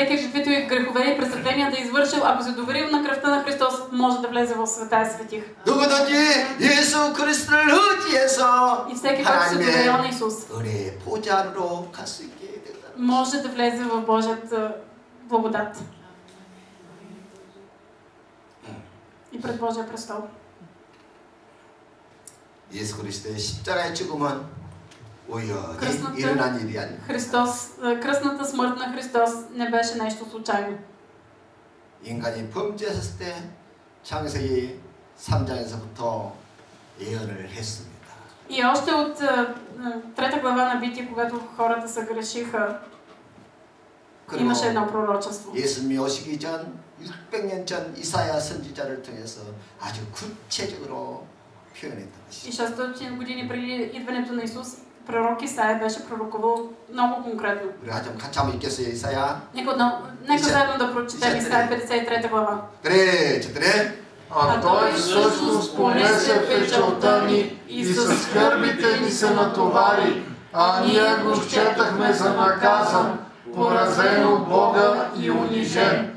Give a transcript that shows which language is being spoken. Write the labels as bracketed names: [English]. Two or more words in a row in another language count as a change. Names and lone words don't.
[Bulgarian] всеки каквито и грехове и престъпления да извършил, ако се доверил на кръвта на Христос, може да влезе в света и светих. [Korean] 누구든지 예수 그리스도를 의지해서 [Bulgarian] И всеки, който се доверява на Исус, [Korean] 은혜의 보좌로 갈 수 있게 된다. [Bulgarian] може да влезе в Божията благодат и пред Божия престол. [Korean] 예수 그리스도의 십자가의 죽음은 우연히 일어난 일이 아니고 [Bulgarian] кръстната смърт на Христос не беше нещо случайно. [Korean] 인간이 범죄했을 때 창세기 3장에서부터 예언을 했습니다. [Bulgarian] И още от трета глава на Битие, когато хората се грешиха, имаше едно пророчество. [Korean] 예수님이 오시기 전 600년 전 이사야 선지자를 통해서 아주 구체적으로 표현했던 것이죠. [Bulgarian] И 600 години преди идването на Исус, пророк Исаия беше пророкувал много конкретно. [Korean] 우리 좀 같이 한번 읽겠어요. 이사야. [Bulgarian] Нека заедно да прочетем Исаия 53 глава. 그래, четири. А той всъщност понесе печалта ни и с скърбите ни се натовари, а ние го счетахме за наказан, поразен от Бога и унижен.